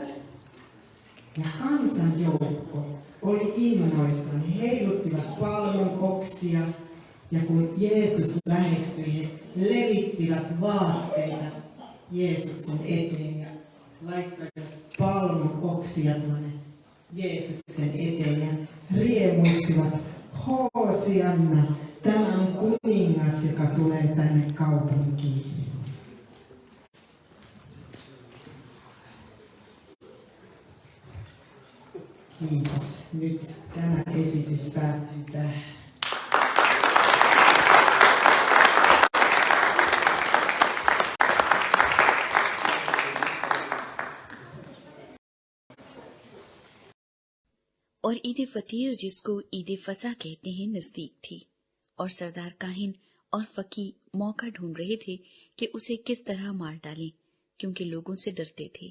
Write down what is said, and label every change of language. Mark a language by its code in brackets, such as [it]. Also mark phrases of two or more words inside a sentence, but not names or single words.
[fi] Ja kansanjoukko oli innoissaan, he heiluttivat palmun oksia, ja kun Jeesus lähestyi, he levittivät vaatteita Jeesuksen eteen ja laittoivat palmun oksia tuonne Jeesuksen eteen ja riemuitsivat, Hoosianna, tämä on kuningas, joka tulee tänne kaupunkiin. Kiitos. Nyt tämä esitys päättyy tähän. [ur] اور عید فطیر جس کو عید فسح کہتے ہیں نزدیک تھی اور سردار کاہن اور فقیہ موقع ڈھونڈ رہے تھے کہ اسے کس طرح مار ڈالیں کیونکہ لوگوں سے ڈرتے تھے.